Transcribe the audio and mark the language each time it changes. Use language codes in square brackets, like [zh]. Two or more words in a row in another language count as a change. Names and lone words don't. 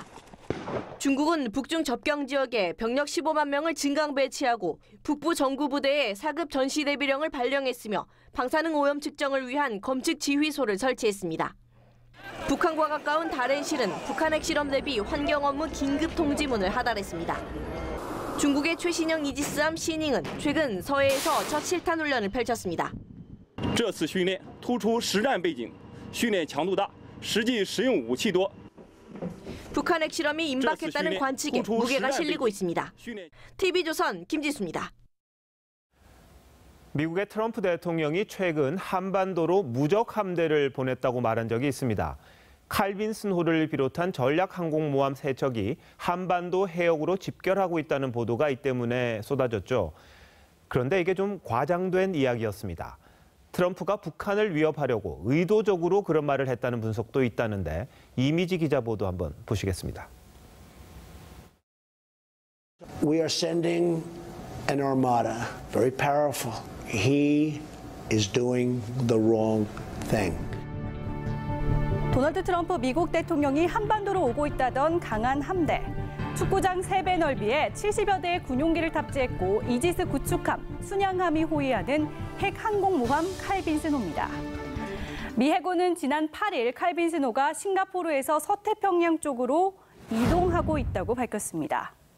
[ko] 중국은 북중 접경 지역에 병력 15만 명을 증강 배치하고 북부 정구부대에 4급 전시대비령을 발령했으며 방사능 오염 측정을 위한 검측 지휘소를 설치했습니다. 북한과 가까운 다롄실은 북한 핵실험 대비 환경 업무 긴급 통지문을 하달했습니다. 중국의 최신형 이지스함 시닝은 최근 서해에서 첫 실탄 훈련을 펼쳤습니다. [zh] 这次训练突出实战背景，训练强度大，实际实用武器多。 [ko] 북한 핵실험이 임박했다는 관측에 무게가 실리고 있습니다. TV조선 김지수입니다. 미국의 트럼프 대통령이 최근 한반도로 무적 함대를 보냈다고 말한 적이 있습니다. 칼빈슨호를 비롯한 전략 항공모함 3척이 한반도 해역으로 집결하고 있다는 보도가 이 때문에 쏟아졌죠. 그런데 이게 좀 과장된 이야기였습니다. 트럼프가 북한을 위협하려고 의도적으로 그런 말을 했다는 분석도 있다는데 이미지 기자 보도 한번 보시겠습니다. [en] We are sending an armada, very powerful. He is doing the wrong thing. [ko] 도널드 트럼프 미국 대통령이 한반도로 오고 있다던 강한 함대. 축구장 3배 넓이에 70여 대의 군용기를 탑재했고 이지스 구축함, 순양함이 호위하는 핵 항공모함 칼빈슨호입니다. 미 해군은 지난 8일 칼빈슨호가 싱가포르에서 서태평양 쪽으로 이동하고 있다고 밝혔습니다.